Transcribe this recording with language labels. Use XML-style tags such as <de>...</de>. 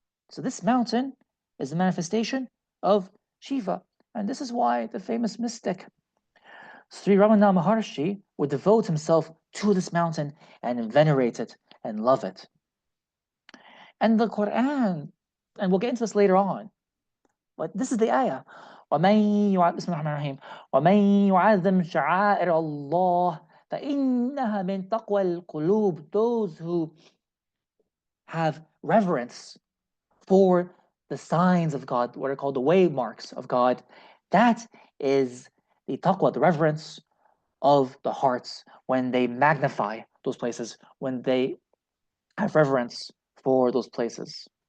<en>So this mountain is the manifestation of Shiva. And this is why the famous mystic Sri Ramana Maharshi would devote himself to this mountain and venerate it and love it. And the Quran, and we'll get into this later on, but this is the ayah.</en> <ar>ومن بسم الله الرحمن الرحيم ومن يعظم شعائر الله فإنها من تقوى القلوب.</ar> <en>Those who have reverence for the signs of God, what are called the waymarks of God, that is the taqwa, the reverence of the hearts when they magnify those places, when they have reverence for those places.</en>